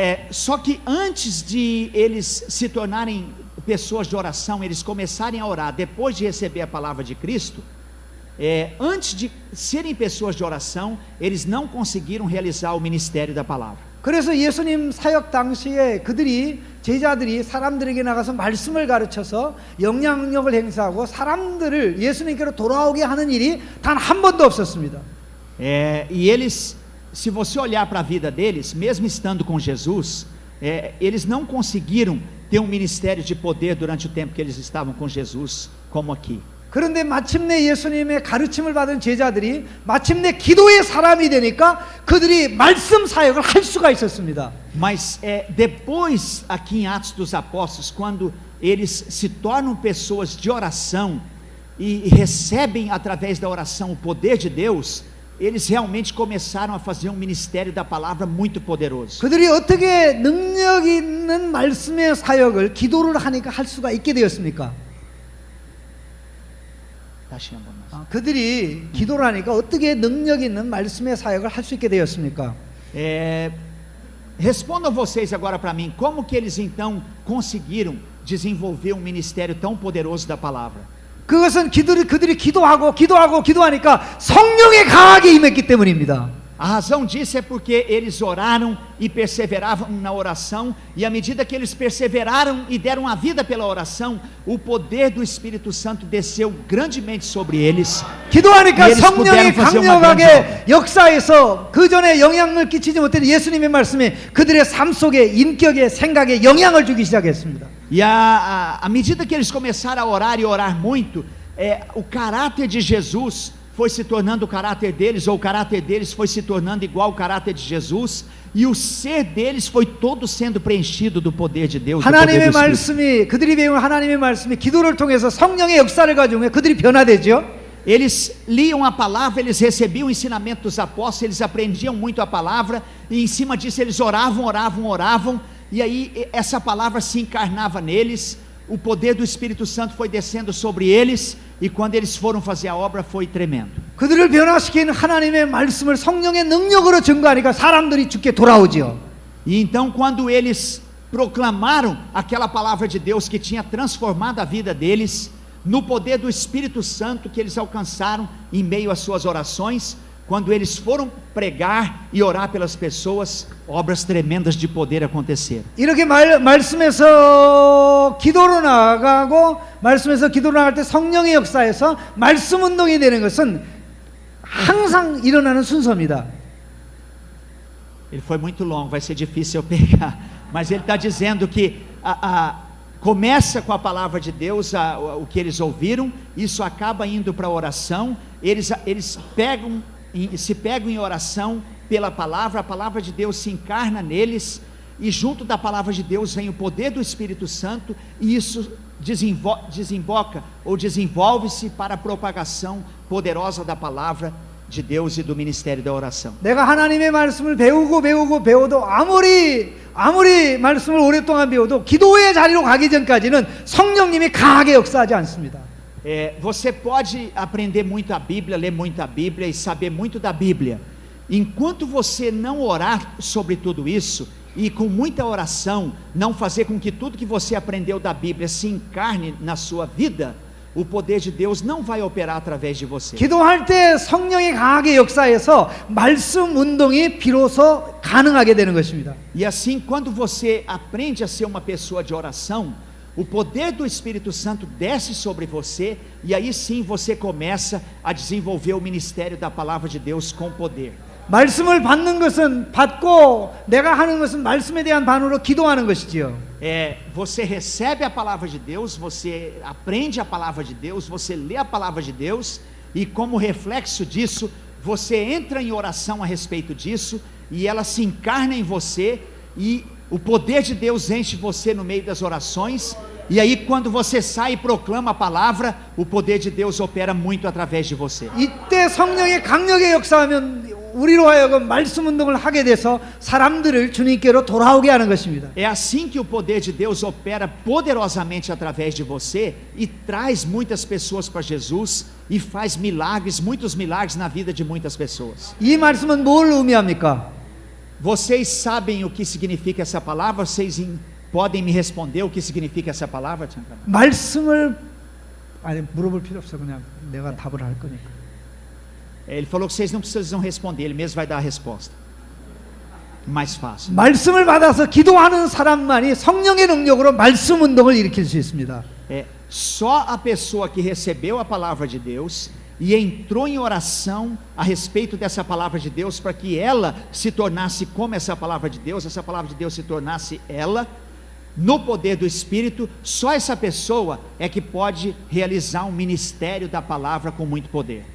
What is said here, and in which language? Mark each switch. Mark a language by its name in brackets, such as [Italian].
[Portuguese] Só que antes de eles se tornarem pessoas de oração, eles começarem a orar depois de receber a palavra de Cristo, antes de serem pessoas de oração, eles não conseguiram realizar o ministério da palavra. [Korean] 그래서 예수님 사역 당시에 제자들이 사람들에게 나가서 말씀을 가르쳐서 영향력을 행사하고 사람들을 예수님께로 돌아오게 하는 일이 단 한 번도 없었습니다. [Portuguese] E eles, se você olhar para a vida deles, mesmo estando com Jesus, eles não conseguiram ter um ministério de poder durante o tempo que eles estavam com Jesus, como aqui. [Korean] 그런데 마침내 예수님의 가르침을 받은 제자들이 마침내 기도의 사람이 되니까 그들이 말씀 사역을 할 수가 있었습니다. [Portuguese] Mas depois, aqui em Atos dos Apóstolos, quando eles se tornam pessoas de oração e recebem através da oração o poder de Deus, eles realmente começaram a fazer um ministério da palavra muito poderoso. [Korean] 그들이 어떻게 능력 있는 말씀의 사역을 기도를 하니까 할 수가 있게 되었습니까? 그들이 기도를 하니까 어떻게 능력 있는 말씀의 사역을 할 수 있게 되었습니까? [Portuguese] Respondam vocês agora para mim, como que eles então conseguiram desenvolver um ministério tão poderoso da palavra? [Korean] 그것은 그들이 기도하니까 성령의 강하게 임했기 때문입니다. [Portuguese] A razão disso é porque eles oraram e perseveravam na oração, e à medida que eles perseveraram e deram a vida pela oração, o poder do Espírito Santo desceu grandemente sobre eles. [Korean] 기도하니까 [Portuguese] E eles puderam [Korean] 성령이 [Portuguese] fazer uma grande [Korean] 강력하게 역사에서 그 전에 영향을 끼치지 못했던 예수님의 말씀이 그들의 삶 속에 인격에 생각에 영향을 주기 시작했습니다. [Portuguese] E à medida que eles começaram a orar e orar muito, o caráter de Jesus foi se tornando o caráter deles, ou o caráter deles foi se tornando igual ao caráter de Jesus, e o ser deles foi todo sendo preenchido do poder de Deus, do poder [Korean] 하나님의 [Portuguese] do Espírito. [Korean] 말씀이 그들이 배운 하나님의 말씀이 기도를 통해서 성령의 역사를 가지고 그들이 변화되죠. [Portuguese] Eles liam a palavra, eles recebiam o ensinamento dos apóstolos, eles aprendiam muito a palavra, e em cima disso eles oravam, e aí essa palavra se encarnava neles, o poder do Espírito Santo foi descendo sobre eles, e quando eles foram fazer a obra foi tremendo. [Korean] 그들을 변화시킨 하나님의 말씀을 성령의 능력으로 증거하니까 사람들이 주께 돌아오지요. [Portuguese] E então quando eles proclamaram aquela palavra de Deus que tinha transformado a vida deles, no poder do Espírito Santo que eles alcançaram em meio às suas orações, quando eles foram pregar e orar pelas pessoas, obras tremendas de poder aconteceram. [Korean] 이렇게 말씀에서 기도로 나아가고 말씀에서 기도로 나갈 때 성령의 역사에서 말씀 운동이 되는 것은 항상 일어나는 순서입니다. [Portuguese] Ele foi muito longo, vai ser difícil eu pegar, mas ele está dizendo que começa com a palavra de Deus, o que eles ouviram, isso acaba indo para a oração, eles se pegam em oração pela palavra, a palavra de Deus se encarna neles, e junto da palavra de Deus vem o poder do Espírito Santo, e isso desenvolve-se para a propagação poderosa da palavra de Deus e do ministério da oração. [Korean] 내가 하나님의 말씀을 배워도 아무리 말씀을 오랫동안 배워도 기도의 자리로 가기 전까지는 성령님이 강하게 역사하지 않습니다. [Portuguese] Você pode aprender muito a Bíblia, ler muito a Bíblia e saber muito da Bíblia. Enquanto você não orar sobre tudo isso, e com muita oração, não fazer com que tudo que você aprendeu da Bíblia se encarne na sua vida, o poder de Deus não vai operar através de você. [Korean] 기도할 때 성령이 강하게 역사해서 말씀 운동이 비로소 가능하게 되는 것입니다. [Portuguese] E assim, quando você aprende a ser uma pessoa de oração, o poder do Espírito Santo desce sobre você, e aí sim você começa a desenvolver o ministério da palavra de Deus com poder. [Korean] 말씀을 받는 것은 받고 내가 하는 것은 말씀에 대한 반응으로 기도하는 것이지요. [Portuguese] Você recebe a palavra de Deus, você aprende a palavra de Deus, você lê a palavra de Deus, e como reflexo disso, você entra em oração a respeito disso, e ela se encarna em você, e o poder de Deus enche você no meio das orações, e aí quando você sai e proclama a palavra, o poder de Deus opera muito através de você. [Korean] 이때 성령의 강력의 역사하면 우리로 하여금 말씀 운동을 하게 돼서 사람들을 주님께로 돌아오게 하는 것입니다. [Portuguese] É assim que o poder de Deus opera poderosamente através de você, e traz muitas pessoas para Jesus, e faz milagres, muitos milagres na vida de muitas pessoas. [Korean] 이 말씀은 뭘 의미합니까? [Portuguese] Vocês sabem o que significa essa palavra? Vocês podem me responder o que significa essa palavra? [Korean] 말씀을 물어볼 필요 없어, 그냥 내가 답을 할 거니까. [Portuguese] Ele falou que vocês não precisam responder, ele mesmo vai dar a resposta. Mais fácil. [Korean] 말씀을 받아서 기도하는 사람만이 성령의 능력으로 말씀 운동을 일으킬 수 있습니다. [Portuguese] Só a pessoa que recebeu a palavra de Deus e entrou em oração a respeito dessa palavra de Deus, para que ela se tornasse como essa palavra de Deus se tornasse ela, no poder do Espírito, só essa pessoa é que pode realizar um ministério da palavra com muito poder.